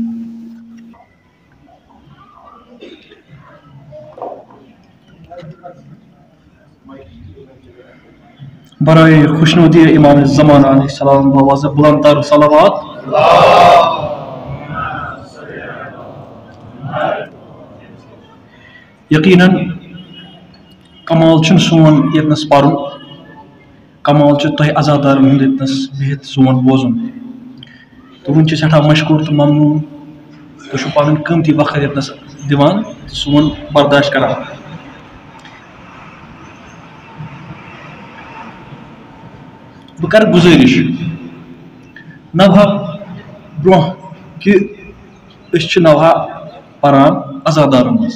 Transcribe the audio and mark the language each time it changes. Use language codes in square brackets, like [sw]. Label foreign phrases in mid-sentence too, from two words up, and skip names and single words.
[ur] برائے خوشنودی امام الزمان علیہ السلام بآواز بلند تر صلوات. [ks] یقیناً کمال چھُنہٕ سون ییٚتنس پرُن، کمال چھُ تۄہہِ عزادارن ہُنٛد ییٚتنس بِہِتھ سون بوزُن. تہٕ وٕنۍ چھِ سٮ۪ٹھاہ مشکوٗر تہٕ ممنوٗن تُہۍ چھِو پنُن قۭمتی وقت ییٚتنس دِوان تہٕ سون برداشت کران. بہٕ کرٕ گُزٲرِش نوہا برونٛہہ کہِ أسۍ چھِ نوہا پران عزادارن منٛز.